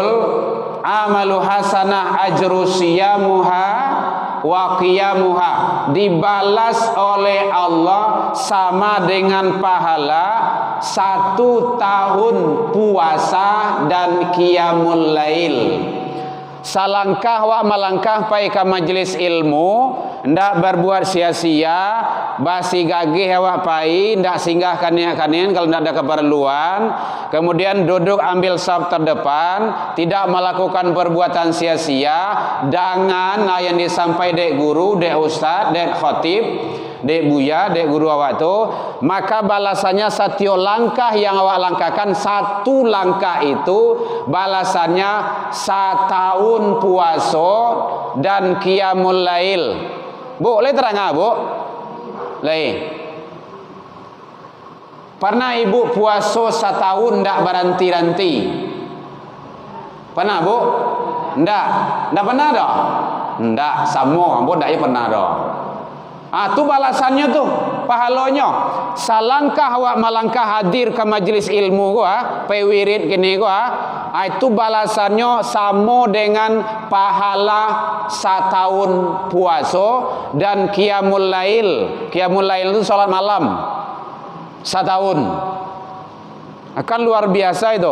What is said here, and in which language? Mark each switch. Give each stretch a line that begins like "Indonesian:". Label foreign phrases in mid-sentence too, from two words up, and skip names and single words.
Arabic: Amalu hasanah ajru siyamuha wa qiyamuha,
Indonesian: dibalas oleh Allah sama dengan pahala 1 tahun puasa dan qiyamul lail.
Minangkabau: Salangkah wa malangkah pai ka majelis ilmu, ndak berbuat sia-sia, basi gagih awak pai, ndak
Indonesian: singgah kanian-kanian kalau ndak ada keperluan, kemudian duduk ambil saf terdepan, tidak melakukan perbuatan sia-sia, dengan yang disampaikan dek guru, dek ustaz, dek khatib, dek buya, dek guru awak tu, maka balasannya setiap langkah yang awak langkahkan, 1 langkah itu balasannya 1 tahun puasa dan qiyamul lail. Bu, boleh terang bu? Lain. Pernah ibu puasa 1 tahun ndak berhenti-henti? Pernah bu?
Minangkabau: Ndak pernah dah? Ndak, sama bu ndak pernah dah. Tu balasannya tuh, pahalanya. Salangkah awak malangkah hadir ke majelis ilmu gua, pewirid gini gua, itu balasannya sama dengan pahala 1 tahun puasa dan qiyamul lail.
Indonesian: Qiyamul lail itu salat malam 1 tahun. Akan luar biasa itu.